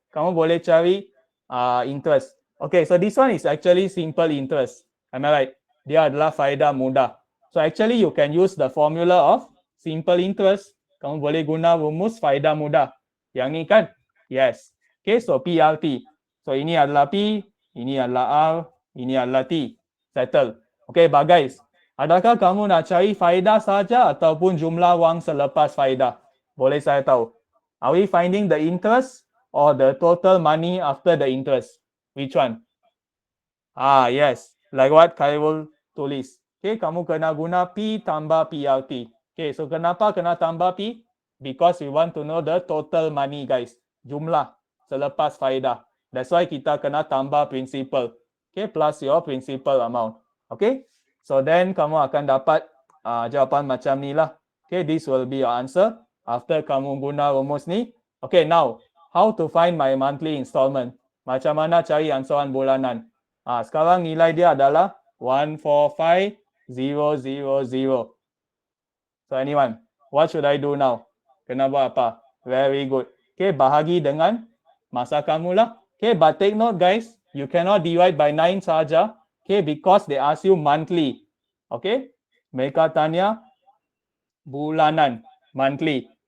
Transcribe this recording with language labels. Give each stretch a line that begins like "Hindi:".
Malay: Kamu boleh cari interest.
English: Okay, so this one is actually simple interest. Am I right?
Malay: Dia adalah faedah mudah.
English: So actually you can use the formula of simple interest.
Malay: Kamu boleh guna rumus faedah mudah. Yang ni kan? Yes. Okay, so PRT. So ini adalah P, ini adalah R, ini adalah T.
English: Settle.
Malay: Okay, but guys, adakah kamu nak cari faedah saja ataupun jumlah wang selepas faedah? Boleh saya tahu?
English: Are we finding the interest or the total money after the interest? Which one? Yes. Like what Khairul tulis.
Malay: Okay, kamu kena guna P tambah PRT. Okay, so kenapa kena tambah P?
English: Because we want to know the total money guys.
Malay: Jumlah selepas faedah.
English: That's why
Malay: kita kena tambah principal.
English: Okay, plus your principal amount.
Malay: Okay, so then kamu akan dapat jawapan macam ni lah.
English: Okay, this will be your answer after
Malay: kamu guna rumus ni.
English: Okay, now how to find my monthly installment?
Malay: Macam mana cari angsuran bulanan? Sekarang nilai dia adalah 145000.
English: So anyone, what should I do now?
Malay: Kena buat apa?
English: Very good. Okay,
Malay: bahagi dengan masa kamu lah.
English: Okay, but take note guys, you cannot divide by 9 saja. Okay, because they ask you monthly. Okay,
Malay: mereka tanya bulanan,
English: monthly.